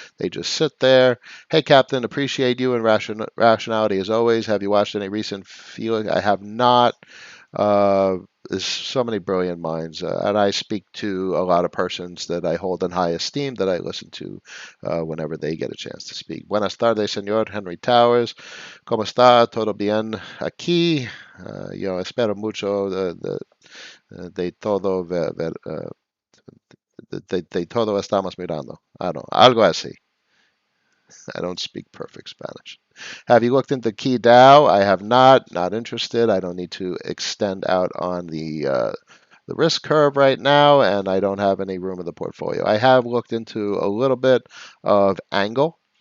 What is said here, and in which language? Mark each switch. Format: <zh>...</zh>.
<en>They just sit there. Hey, Captain, appreciate you and rationality as always. Have you watched any recent Felix? I have not. Uh, there's so many brilliant minds, and I speak to a lot of persons that I hold in high esteem that I listen to whenever they get a chance to speak.</en> <es>Buenas tardes, señor Henry Towers. ¿Cómo está? ¿Todo bien aquí? Yo espero mucho de todo, de todo estamos mirando.</es> <en>I don't know,</en> <es>algo así.</es> <en>I don't speak perfect Spanish. Have you looked into Key DAO? I have not. Not interested. I don't need to extend out on the risk curve right now, and I don't have any room in the portfolio. I have looked into a little bit of Angle.</en>